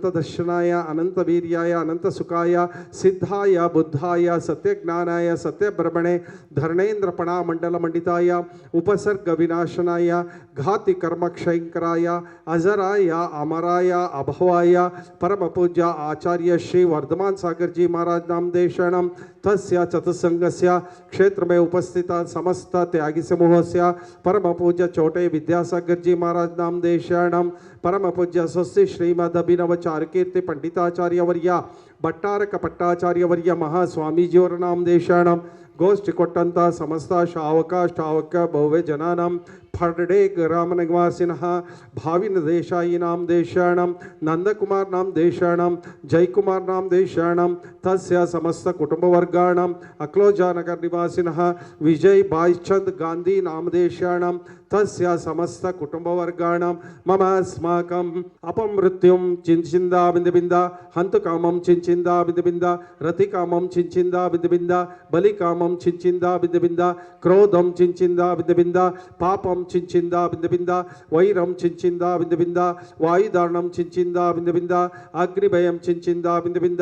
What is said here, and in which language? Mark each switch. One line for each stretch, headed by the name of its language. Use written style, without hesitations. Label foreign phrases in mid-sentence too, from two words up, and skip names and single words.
Sanskrit: ದರ್ಶನಾಯ ಅನಂತ ವೀರ್ಯಾಯ ಅನಂತ ಸುಖಾಯ ಸಿದ್ಧಾಯ ಬುದ್ಧಾಯ ಸತ್ಯಜ್ಞಾನಾಯ ಸತ್ಯಬ್ರಹ್ಮಣೆ ಧರ್ಣೇಂದ್ರ ಪಣಾಮಂಡಲ ಮಂಡಿತಾಯ ಉಪಸರ್ಗ ವಿನಾಶನಾಯ ಘಾತಿ ಕರ್ಮಕ್ಷಯಂಕರಾಯ ಅಜರಾಯ ಅಮರಾಯ ಅಭವಾಯ ಪರಮ ಪೂಜ್ಯ ಆಚಾರ್ಯ ಶ್ರೀ ವರ್ಧಮಾನ್ ಸಾಗರ್ಜಿ ಮಹಾರಾಜ್ ನಾಮದೇಶಾಣಂ ತಸ್ಯ ಚತುಸ್ಸಂಗಸ್ಯ ಕ್ಷೇತ್ರಮೇ ಉಪಸ್ಥಿತ ಸಮಸ್ತ ತ್ಯಾಗಿ ಸಮೂಹಸ್ಯ ಪರಮ ಪೂಜ್ಯ ಚೋಟೆ ವಿದ್ಯಾಸಾಗರ್ಜಿ ಮಹಾರಾಜ್ ನಾಮದೇಶಾಣಂ ಪರಮ ಪೂಜ್ಯ ಸ್ವಸ್ತಿ ಶ್ರೀಮದ್ ಅಭಿನವ ಚಾರುಕೀರ್ತಿ ಪಂಡಿತಾಚಾರ್ಯವರ್ಯ ಭಟ್ಟಾರಕ ಭಟ್ಟಾಚಾರ್ಯವರ್ಯ ಮಹಾಸ್ವಾಮೀಜಿಯವರ ನಾಮದೇಶಾಣಂ
Kannada: ಗೋಷ್ಠಿ ಕೊಟ್ಟಂಥ
Sanskrit: ಸಮಸ್ತ ಶ್ರಾವಕ ಭವ್ಯ ಜನಾನಾಂ ಫರ್ಡೆ ಗ್ರಾಮ ನಿವಾಸಿನಃ ಭಾವಿನ ದೇಶಾಯಿ ನಾಮದೇಶಾಣಂ ನಂದಕುಮಾರ್ ನಾಮದೇಶಾಣಂ ಜಯಕುಮಾರ್ ನಾಮದೇಶಾಣಂ ತಸ್ಯ ಸಮಸ್ತ ಕುಟುಂಬವರ್ಗಾಣಂ ಅಕ್ಲೋಜನಗರ್ ನಿವಾಸಿನಃ ವಿಜಯ್ ಬಾಯ್ಚಂದ್ ಗಾಂಧಿ ನಾಮದೇಶಾಣಂ ತಸ್ಯ ಸಮಸ್ತ ಕುಟುಂಬವರ್ಗಾಣಂ ಮಮ ಅಸ್ಮಾಕಂ ಅಪಮೃತ್ಯುಂ ಚಿಂಚಿಂದ ಬಿಂದ ಹಂತುಕಾಮಂ ಚಿಂಚಿಂದ ಬಿಂದ ರತಿಕಾಮಂ ಚಿಂಚಿಂದ ಬಿಂದ ಬಲಿಕಾಮಂ ಚಿಂಚಿಂದ ಬಿಂದ ಕ್ರೋಧಂ ಚಿಂಚಿಂದ ಬಿಂದ ಪಾಪಂ ಚಿಂಚಿಂದ ಬಿಂದ ವೈರಂ ಚಿಂಚಿಂದ ಬಿಂದ ವಾಯುದಾರಣಂ ಚಿಂಚಿಂದ ಬಿಂದ ಅಗ್ನಿಭಯಂ ಚಿಂಚಿಂದ ಬಿಂದ